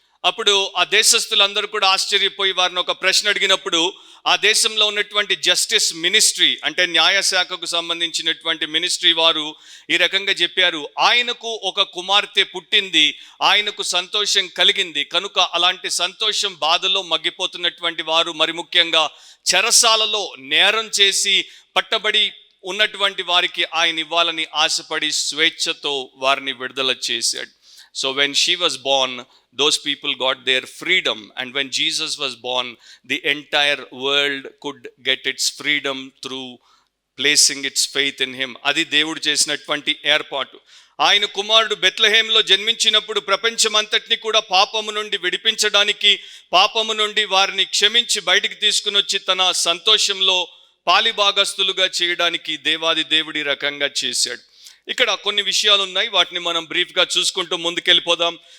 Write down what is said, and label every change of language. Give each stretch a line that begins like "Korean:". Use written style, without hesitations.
Telugu: అప్పుడు ఆ దేశస్తులందరూ కూడా ఆశ్చర్యపోయి వారిని ఒక ప్రశ్న అడిగినప్పుడు ఆ దేశంలో ఉన్నటువంటి జస్టిస్ మినిస్ట్రీ అంటే న్యాయశాఖకు సంబంధించినటువంటి మినిస్ట్రీ వారు ఈ రకంగా చెప్పారు, ఆయనకు ఒక కుమార్తె పుట్టింది, ఆయనకు సంతోషం కలిగింది కనుక అలాంటి సంతోషం బాధలో మగ్గిపోతున్నటువంటి వారు, మరి ముఖ్యంగా చెరసాలలో నేరం చేసి పట్టబడి ఉన్నటువంటి వారికి ఆయన ఇవ్వాలని ఆశపడి స్వేచ్ఛతో వారిని విడుదల చేశాడు.
English: So when she was born, those people got their freedom, and when Jesus was born, the entire world could get its freedom through placing its faith in him.
Telugu: అది దేవుడు చేసినటువంటి ఏర్పాటు. ఆయన కుమారుడు బెత్లెహేంలో జన్మించినప్పుడు ప్రపంచమంతటిని కూడా పాపము నుండి విడిపించడానికి, పాపము నుండి వారిని క్షమించి బయటికి తీసుకుని వచ్చి తన సంతోషంలో పాలిభాగస్తులుగా చేయడానికి దేవాది దేవుడి రకంగా చేశాడు. ఇక్కడ కొన్ని విషయాలు ఉన్నాయి, వాటిని మనం బ్రీఫ్గా చూసుకుంటూ ముందుకెళ్ళిపోదాం.